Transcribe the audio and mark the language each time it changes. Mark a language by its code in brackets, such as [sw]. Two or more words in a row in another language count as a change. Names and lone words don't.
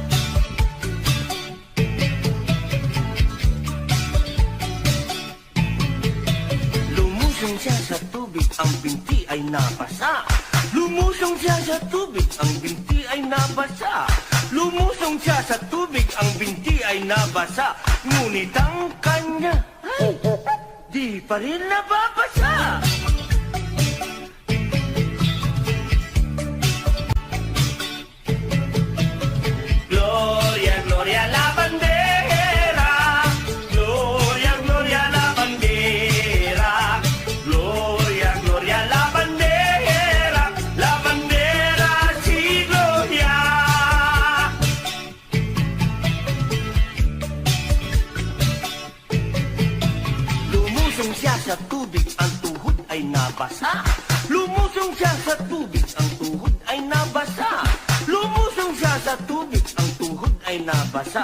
[tl] Lumusong siya sa tubig, ang binti ay nabasa. Lumusong siya sa tubig, ang binti ay nabasa. Lumusong siya sa tubig, ang binti ay nabasa. Ngunit ang kanya ay di pa rin nababasa. [es] Gloria, gloria a la bandera, gloria, gloria a la bandera, gloria, gloria a la bandera sí gloria. [tl] Lumusong siya sa tubig, ang tuhod ay nabasa. Lumusong siya sa tubig, ang tuhod ay nabasa. Lumusong siya sa tubig, ang tuhod ay nabasa.